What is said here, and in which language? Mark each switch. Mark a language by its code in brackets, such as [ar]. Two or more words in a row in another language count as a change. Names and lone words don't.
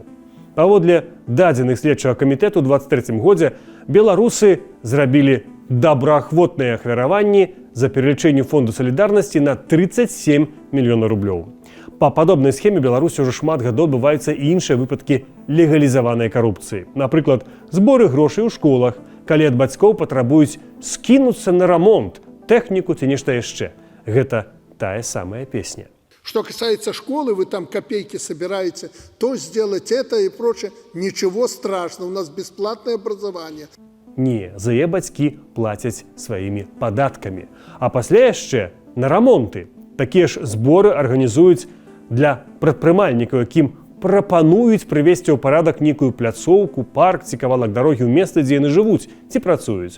[be] Паводле дадзеных следчага камітэту ў 23-м годзе беларусы зрабілі добраахвотныя ахвяраванні за пералічэнне фонду салідарнасці на 37 мільёнаў рублёў. Па падобнай схеме Беларусі ўжо шмат гадоў адбываюцца і іншыя выпадкі легалізаванай карупцыі. Напрыклад, зборы грошай у школах, калі ад бацькоў патрабуюць скінуцца на рамонт, тэхніку ці нешта яшчэ. Гэта тая самая песня. [ru] Что касается школы, вы там копейки собираете, то сделать это и прочее. Ничего страшного, у нас бесплатное образование. [be] Не, за яе бацькі плацяць сваімі падаткамі. А пасля яшчэ на рамонты. Такія ж зборы арганізуюць Для прадпрымальнікаў, якім прапануюць прывесці ў парадак нейкую пляцоўку, парк ці кавалак дарогі ў месцы, дзе яны жывуць ці працуюць.